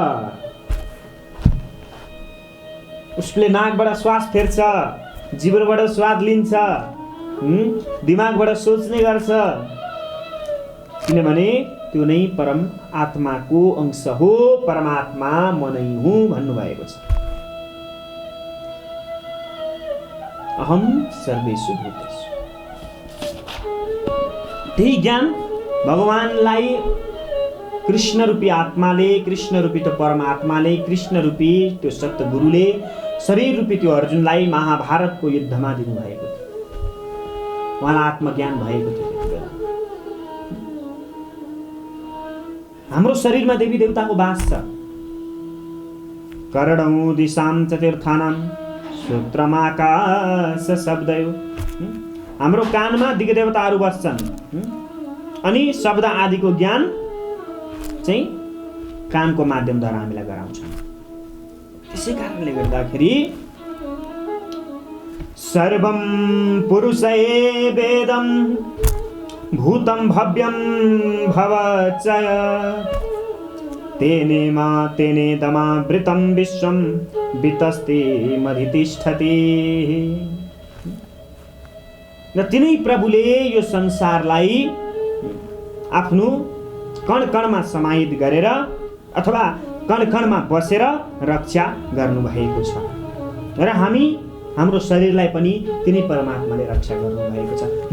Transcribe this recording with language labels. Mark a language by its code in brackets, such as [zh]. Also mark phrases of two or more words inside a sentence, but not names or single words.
[ne] उसले नाकबाट श्वास फेर्छ, जिब्रोबाट स्वाद लिन्छ, दिमागबाट सोच्ने गर्छ, किनभने त्यो नै परम आत्माको अंश हो। परमात्मा म नै हुँ भन्नुभएको छ। [sa] अहम सर्वेषु भूतेषु। [ne] त्यही ज्ञान भगवानलाई कृष्ण रूपी आत्माले, कृष्ण रूपी त्यो परमात्माले, कृष्ण रूपी त्यो सत्य शरीर रूपी त्यो अर्जुनलाई महाभारतको युद्धमा दिनुभएको थियो। उहाँलाई आत्मज्ञान भएको थियो त्यति बेला। हाम्रो शरीरमा देवी देवताको वास छ। [sa] कर्णौ दिशां चतुर्थानां सूत्रमाकाश शब्दयो। [ne] हाम्रो कानमा दिग्देवताहरू बस्छन् अनि शब्द आदिको ज्ञान चाहिँ कानको माध्यमद्वारा हामीलाई गराउँछन्। त्यसै कारणले गर्दाखेरि [sa] सर्वं पुरुषै वेदं भूतं भव्यं भवचय तेनेदमावृतं विश्वं वितस्ते मधितिष्ठति। [ne] र तिनै प्रभुले यो संसारलाई आफ्नो कण कणमा समाहित गरेर अथवा कण कणमा बसेर रक्षा गर्नुभएको छ। र हाम्रो शरीरलाई पनि तिनै परमात्माले रक्षा गर्नुभएको छ।